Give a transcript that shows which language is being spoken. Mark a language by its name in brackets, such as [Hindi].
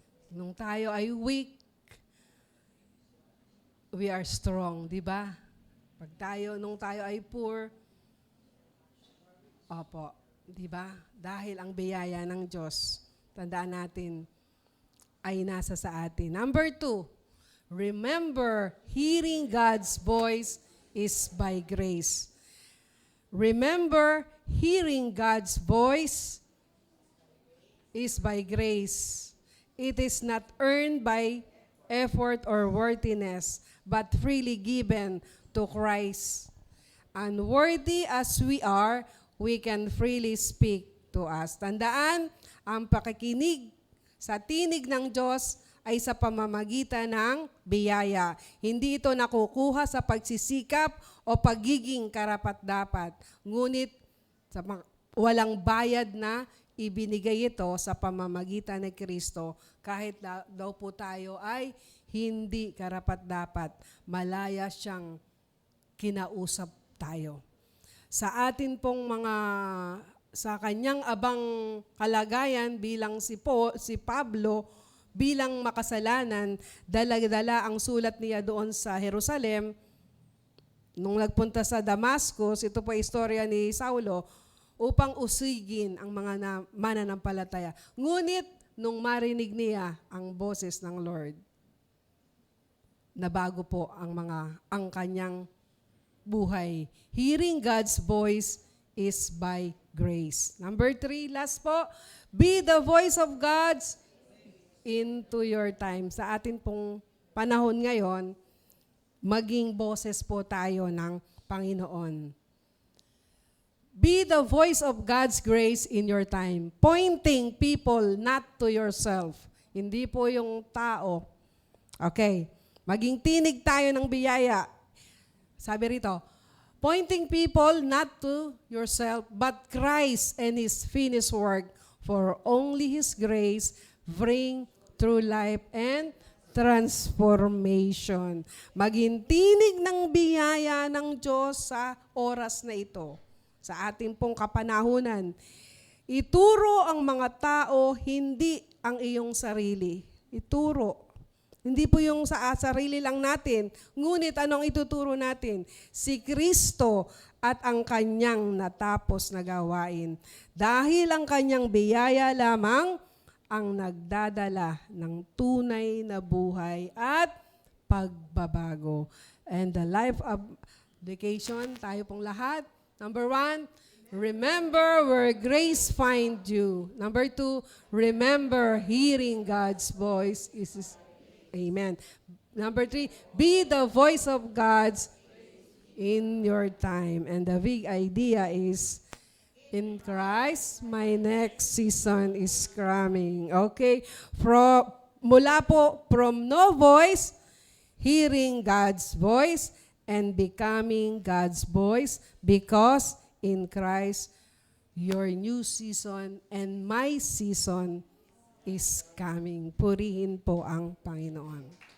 [Filipino] Nung tayo ay weak, [English] we are strong, [Filipino] di ba? Nung tayo ay poor, opo, di ba? Dahil ang biyaya ng Diyos, tandaan natin, ay nasa sa atin. [English] Number 2, remember, hearing God's voice is by grace. Remember, hearing God's voice is by grace. It is not earned by effort or worthiness, but freely given to Christ. Unworthy as we are, we can freely speak to us. [Filipino] Tandaan, ang pakikinig sa tinig ng Diyos ay sa pamamagitan ng biyaya. Hindi ito nakukuha sa pagsisikap o pagiging karapat-dapat. Ngunit walang bayad na ibinigay ito sa pamamagitan ni Kristo kahit daw po tayo ay hindi karapat-dapat. Malaya siyang kinausap tayo. Sa atin pong mga sa kanyang abang kalagayan bilang si Pablo, bilang makasalanan, dala-dala ang sulat niya doon sa Jerusalem. Nung nagpunta sa Damascus, ito po istorya ni Saulo, upang usigin ang mga mananampalataya. Ngunit, nung marinig niya ang boses ng Lord, nabago po ang kanyang buhay. [English] Hearing God's voice is by grace. Number 3, last po, be the voice of God's into your time. [Filipino] Sa atin pong panahon ngayon, maging boses po tayo ng Panginoon. [English] Be the voice of God's grace in your time. Pointing people not to yourself. [Filipino] Hindi po yung tao. Okay. Maging tinig tayo ng biyaya. Sabi rito, [English] pointing people not to yourself, but Christ and His finished work, for only His grace bring true life and transformation. [Filipino] Maging tinig ng biyaya ng Diyos sa oras na ito, sa ating pong kapanahunan. Ituro ang mga tao, hindi ang iyong sarili. Ituro. Hindi po yung sa sarili lang natin. Ngunit anong ituturo natin? Si Kristo at ang kanyang natapos na gawain. Dahil ang kanyang biyaya lamang ang nagdadala ng tunay na buhay at pagbabago. [English] And the life application, [Filipino] tayo pong lahat. [English] Number 1, remember where grace find you. Number 2, remember hearing God's voice is Amen. Number 3, be the voice of God's in your time. And the big idea is, in Christ, my next season is coming. Okay? [Filipino] Mula po [English] from no voice, hearing God's voice, and becoming God's voice, because in Christ, your new season and my season is coming. [Filipino] Purihin po ang Panginoon.